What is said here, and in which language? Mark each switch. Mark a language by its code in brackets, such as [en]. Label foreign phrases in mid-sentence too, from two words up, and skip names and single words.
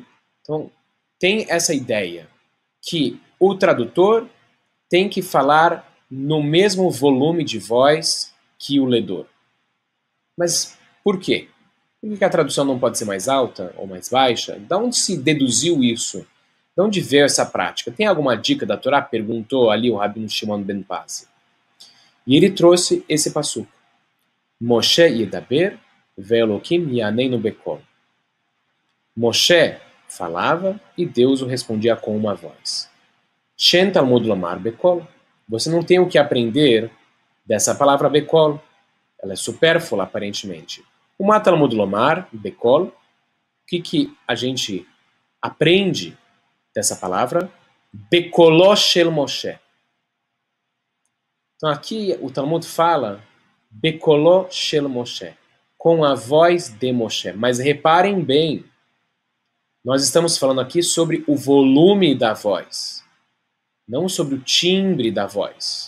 [pt] Então, tem essa ideia que o tradutor tem que falar no mesmo volume de voz que o ledor. Mas por quê? Por que a tradução não pode ser mais alta ou mais baixa? De onde se deduziu isso? De onde veio essa prática? Tem alguma dica da Torá? Perguntou ali o Rabino Shimon ben Pazi. E ele trouxe esse passuco. [he] משה ידבר והאלהים יעננו בקול. [pt] Moshe falava e Deus o respondia com uma voz. [he] שאין תלמוד לומר בקול. [pt] Você não tem o que aprender dessa palavra bekol. Ela é supérflua, aparentemente. [he] ומה תלמוד לומר בקול. [pt] O que a gente aprende dessa palavra? [he] בקולו של משה. [pt] Então aqui o Talmud fala [he] בקולו של משה, [pt] com a voz de Moshe. Mas reparem bem, nós estamos falando aqui sobre o volume da voz, não sobre o timbre da voz.